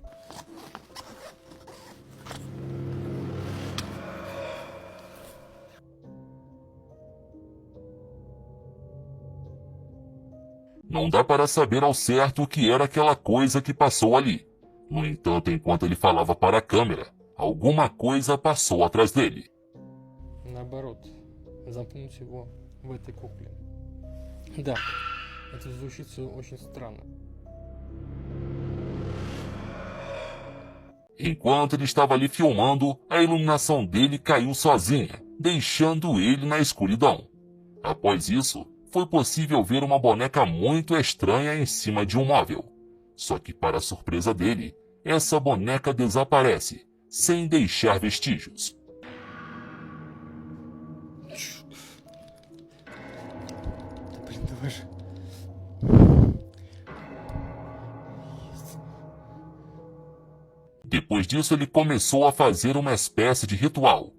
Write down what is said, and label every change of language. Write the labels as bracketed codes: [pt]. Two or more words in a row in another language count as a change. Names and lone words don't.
[pt] Não dá para saber ao certo o que era aquela coisa que passou ali. No entanto, enquanto ele falava para a câmera, alguma coisa passou atrás dele. [ru] Наоборот, замкнуть его в этой кукле. Да, это звучит все очень странно. [pt] Enquanto ele estava ali filmando, a iluminação dele caiu sozinha, deixando ele na escuridão. Após isso, foi possível ver uma boneca muito estranha em cima de um móvel. Só que, para a surpresa dele, essa boneca desaparece, sem deixar vestígios. [ru] Блин, давай же. [pt] Depois disso, ele começou a fazer uma espécie de ritual.